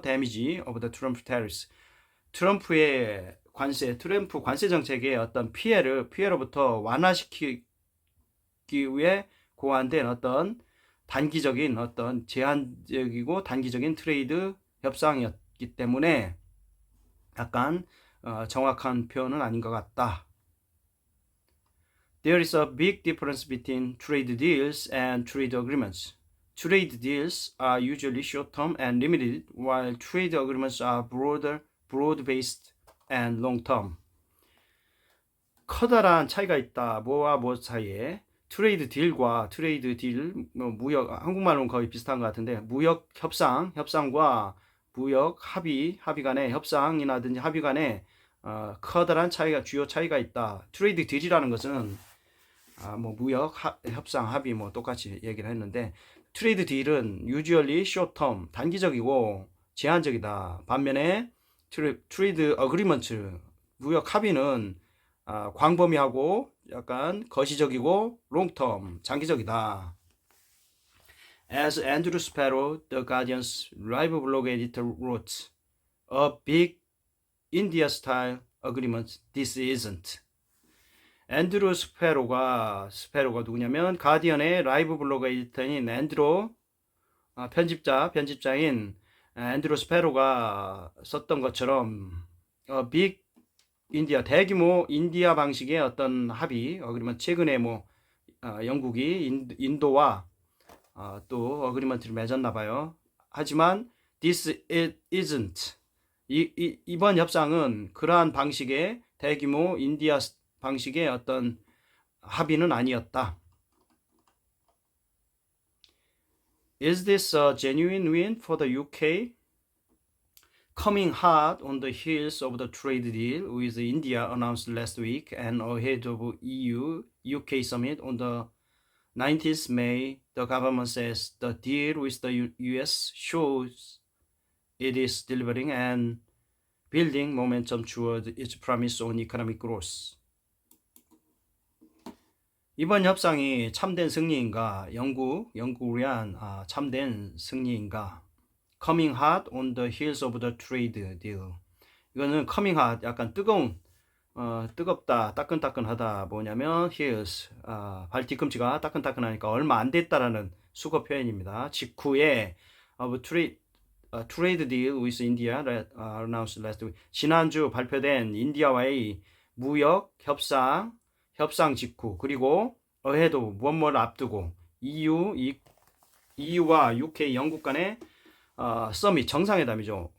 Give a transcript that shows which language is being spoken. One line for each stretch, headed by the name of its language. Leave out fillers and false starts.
Korean: 데미지 오브 더 트럼프 테리스. 트럼프 관세 정책의 어떤 피해로부터 완화시키기 위해 고안된 어떤 단기적인 어떤 제한적이고 단기적인 트레이드 협상이었기 때문에 약간 정확한 표현은 아닌 것 같다.
English: There is a big difference between trade deals and trade agreements. Trade deals are usually short-term and limited, while trade agreements are broad-based and long-term.
Korean: 커다란 차이가 있다. 뭐와 뭐 사이에. 트레이드 딜과 트레이드 딜, 무역, 한국말로는 거의 비슷한 것 같은데, 무역 협상과 무역 합의 간의 협상이라든지 합의 간에 커다란 주요 차이가 있다. 트레이드 딜이라는 것은 무역 협상 합의 똑같이 얘기를 했는데, 트레이드 딜은
English: usually short term,
Korean: 단기적이고 제한적이다. 반면에 트레이드 어그리먼트, 무역 합의는 광범위하고 약간 거시적이고
English: long term,
Korean: 장기적이다.
English: As Andrew Sparrow, the Guardian's live blog editor wrote, a big India-style agreement, this isn't.
Korean: 앤드루 스페로가 누구냐면 가디언의 라이브 블로그 에디터인 편집자인 앤드루 스페로가 썼던 것처럼 빅 인디아 대규모 인디아 방식의 어떤 합의 그러면 최근에 영국이 인도와 또 어그리먼트를 맺었나 봐요. 하지만
English: this isn't.
Korean: 이번 협상은 그러한 방식의 대규모 인디아 방식의 어떤 합의는 아니었다.
English: Is this a genuine win for the UK? Coming hard on the heels of the trade deal with India announced last week and ahead of EU-UK summit on the 19th May, the government says the deal with the US shows it is delivering and building momentum toward its promise on economic growth.
Korean: 이번 협상이 참된 승리인가? 영국을 위한 참된 승리인가?
English: Coming hard on the heels of the trade deal.
Korean: 이거는
English: coming hard,
Korean: 약간 뜨겁다, 따끈따끈하다. 뭐냐면 heels, 발 뒤꿈치가 따끈따끈하니까 얼마 안 됐다라는 수거 표현입니다. 직후에
English: of trade deal with India announced last week.
Korean: 지난주 발표된 인디아와의 무역 협상 직후, 그리고
English: ahead of
Korean: 무엇을 앞두고 EU와 UK 영국 간의 서밋 정상회담이죠.